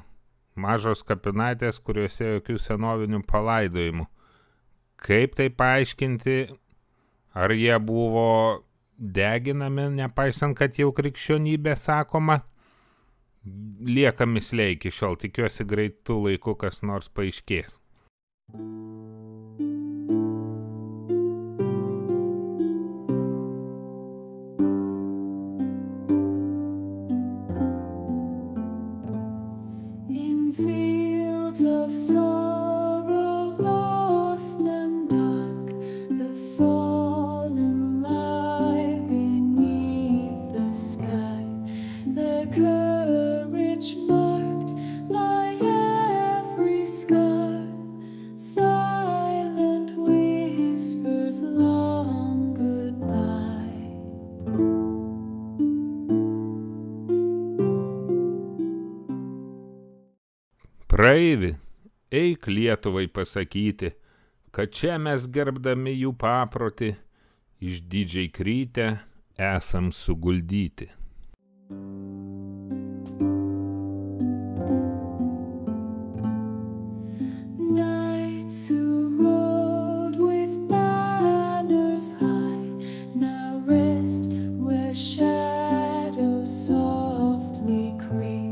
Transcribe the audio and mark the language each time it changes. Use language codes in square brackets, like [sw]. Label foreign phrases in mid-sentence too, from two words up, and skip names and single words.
[lt] Mažos kapinaitės, kuriuose jokių senovinių palaidojimų. Kaip tai paaiškinti? Ar jie buvo deginami, nepaisant, kad jau krikščionybė sakoma? Lieka mįslė iki šiol, tikiuosi greitų laikų kas nors paaiškės. [en] In fields of sorrow lost and dark, the fallen lie beneath the sky, their courage marked by every scar, silent whispers long goodbye. [lt] Praeivi, eik Lietuvai pasakyti, kad čia mes gerbdami jų paprotį, išdidžiai krytę esam suguldyti. [en] Knights who rode with banners high now rest where shadows softly creep.